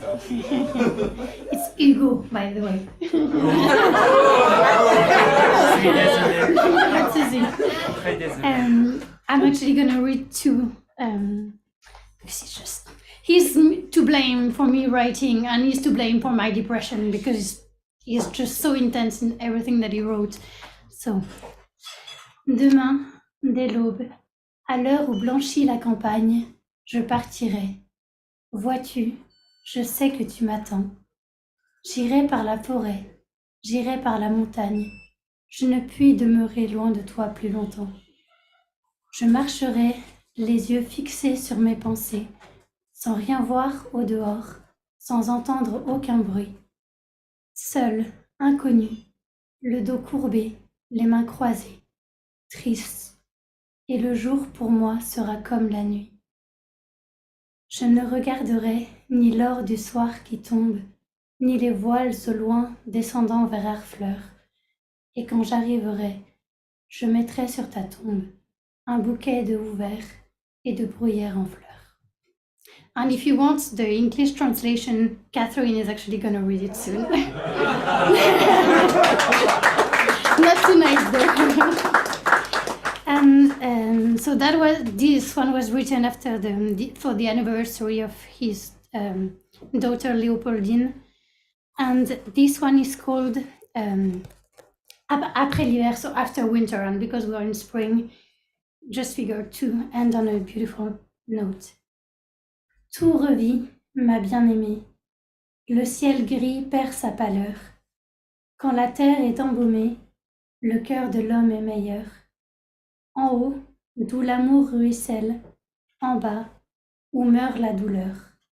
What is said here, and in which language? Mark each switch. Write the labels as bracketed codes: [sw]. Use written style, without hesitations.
[en] It's Hugo, by the way. That's easy. I'm actually gonna read two. Because he's to blame for me writing, and he's to blame for my depression because he's just so intense in everything that he wrote. [fr] So, demain, dès l'aube, à l'heure où blanchit la campagne, je partirai. Vois-tu, je sais que tu m'attends. J'irai par la forêt, j'irai par la montagne. Je ne puis demeurer loin de toi plus longtemps. Je marcherai, les yeux fixés sur mes pensées, sans rien voir au dehors, sans entendre aucun bruit. Seul, inconnu, le dos courbé, les mains croisées, triste, et le jour pour moi sera comme la nuit. Je ne regarderai ni l'or du soir qui tombe, ni les voiles au loin descendant vers Harfleur, et quand j'arriverai, je mettrai sur ta tombe un bouquet de houverts et de bruyères en fleurs. [en] And if you want the English translation, Catherine is actually going to read it soon. Not tonight though. And so this one was written after for the anniversary of his daughter Léopoldine. And this one is called Après l'hiver, so after winter, and because we are in spring, just figured to end on a beautiful note. [fr] Tout revit, ma bien-aimée. Le ciel gris perd sa pâleur. Quand la terre est embaumée, le cœur de l'homme est meilleur. En haut, d'où l'amour ruisselle, en bas, où meurt la douleur.